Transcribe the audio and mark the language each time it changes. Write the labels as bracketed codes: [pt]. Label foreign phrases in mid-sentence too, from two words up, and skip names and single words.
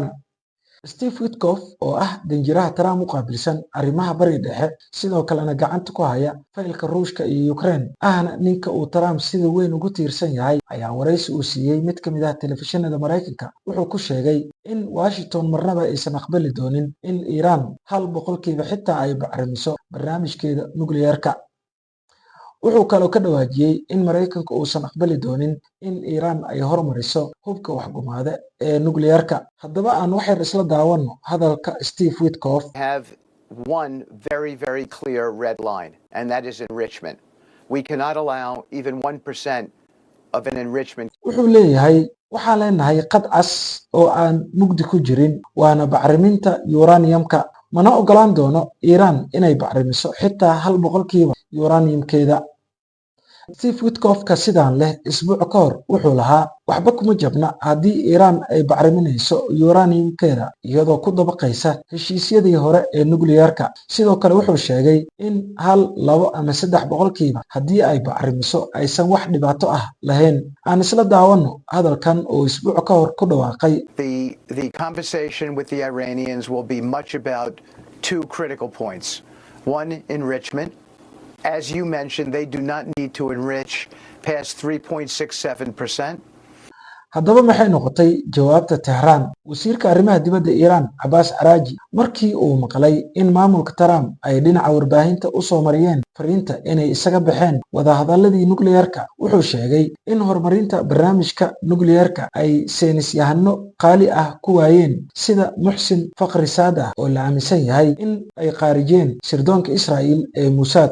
[so] Steve Witkoff, oo ah danjiraha Trump u qaabilsan arrimaha Bariga Dhexe, sidoo kalena gacanta ku haya faylka Ruushka iyo Ukraine, ahna ninka uu Trump sida weyn ugu tiirsan yahay, ayaa wareysi uu siiyey mid ka mid ah telefishinada Mareykanka wuxuu ku sheegay in Washington marnaba aysan aqbali doonin in Iiraan 1% xitaa ay bacrimiso barnaamijkeeda nukliyeerka. Wuxuu kaloo ka dhawaajiyey in Mareykanka uusan aqbali doonin in Iiraan ay horumariso hubka waxgumaada ee nukliyeerka. Haddaba aan wax yar isla daawano hadalka Steve Witkoff. [en] Have one very clear red line, and that is enrichment. We cannot allow even 1% of an enrichment. [so] Wuxuu leeyahay waxaan leenahay qad cas oo aan mugdi ku jirin, waana bacriminta uraniumka. Mana ogolaan doono Iiraan inay bacrimiso xitaa 1% uraniumkeeda. Steve Witkoff ka sidaan leh isbuuc ka hor wuxuu lahaa waxba kuma jabna haddii Iiraan ay bacriminayso uraniumkeeda iyadoo ku dabaqaysa heshiisyadii hore ee nukliyeerka. Sidoo kale wuxuu sheegay in 1, 2 ama 3% haddii ay bacrimiso aysan wax dhibaato ah lahayn. Aan isla daawano hadalkan oo isbuuc ka hor ku dhawaaqay. [en] The conversation with the Iranians will be much about two critical points. One, enrichment. As you mentioned, they do not need to enrich past 3.67%. [so] Haddaba maxay noqotay jawaabta Tehran? Wasiirka arrimaha dibadda Iiraan, Abbas Araghchi, markii uu maqlay in maamulka Trump ay dhinaca warbaahinta u soo mariyeen fariinta inay isaga baxeen wadahadaladii nukliyeerka, wuxuu sheegay in horumarinta barnaamijka nukliyeerka ay saynisyahano qaali ah ku waayeen sida Muxsin Fakhrizadeh oo la aaminsan yahay in ay khaarijeen sirdoonka Israa'iil ee Mossad.